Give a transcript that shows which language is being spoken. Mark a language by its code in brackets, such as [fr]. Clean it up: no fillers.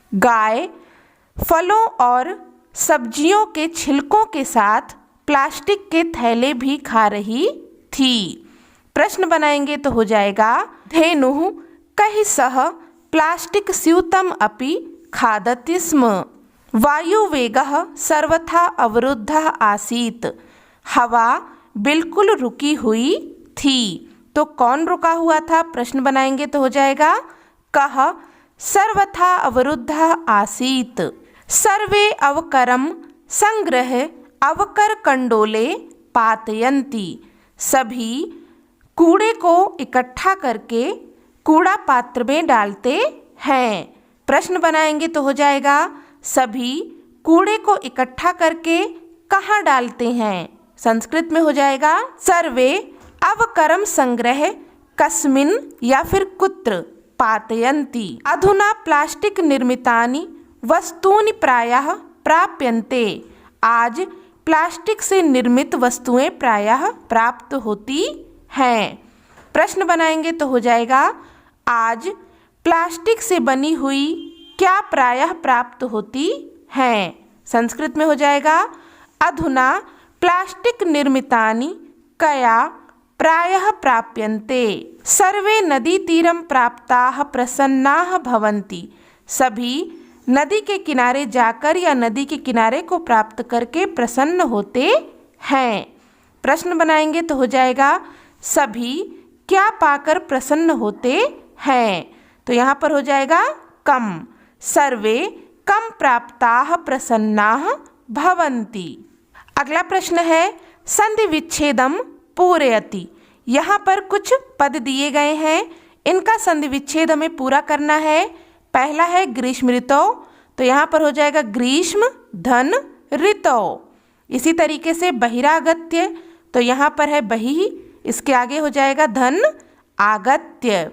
[hi] गाय फलों और सब्जियों के छिलकों के साथ प्लास्टिक के थैले भी खा रही थी। प्रश्न बनाएंगे तो हो जाएगा [sa] धेनुः कैः सह प्लास्टिक स्यूतम अपि खादति स्म। वायुवेगः सर्वथा अवरुद्धः आसीत्। [hi] हवा बिल्कुल रुकी हुई थी। तो कौन रुका हुआ था? प्रश्न बनाएंगे तो हो जाएगा [sa] कः सर्वथा अवरुद्धः आसीत्। सर्वे अवकरम संग्रह अवकर कंडोले पातयन्ति। [hi] सभी कूड़े को इकट्ठा करके कूड़ा पात्र में डालते हैं। प्रश्न बनाएंगे तो हो जाएगा सभी कूड़े को इकट्ठा करके कहाँ डालते हैं? संस्कृत में हो जाएगा [sa] सर्वे अवकरम संग्रह कस्मिन् [hi] या फिर [sa] कुत्र पातयन्ति। अधुना प्लास्टिक निर्मितानि वस्तूनि प्रायः प्राप्यन्ते। [hi] आज प्लास्टिक से निर्मित वस्तुएं प्रायः प्राप्त होती हैं। प्रश्न बनाएंगे तो हो जाएगा आज प्लास्टिक से बनी हुई क्या प्रायः प्राप्त होती हैं? संस्कृत में हो जाएगा [sa] अधुना प्लास्टिक निर्मितानि कया प्रायः प्राप्यन्ते। सर्वे नदीतीरं प्राप्ताः प्रसन्नाः भवन्ति। [hi] सभी नदी के किनारे जाकर या नदी के किनारे को प्राप्त करके प्रसन्न होते हैं। प्रश्न बनाएंगे तो हो जाएगा सभी क्या पाकर प्रसन्न होते हैं? तो यहाँ पर हो जाएगा कम। [sa] सर्वे कम प्राप्ताः प्रसन्नाः भवन्ति। [hi] अगला प्रश्न है [sa] संधि विच्छेदम पूरयति। [hi] यहाँ पर कुछ पद दिए गए हैं, इनका संधि विच्छेद हमें पूरा करना है। पहला है ग्रीष्म ऋतौ, तो यहाँ पर हो जाएगा ग्रीष्म धन ऋतौ। इसी तरीके से बहिरागत्य, तो यहाँ पर है बहि, इसके आगे हो जाएगा धन आगत्य।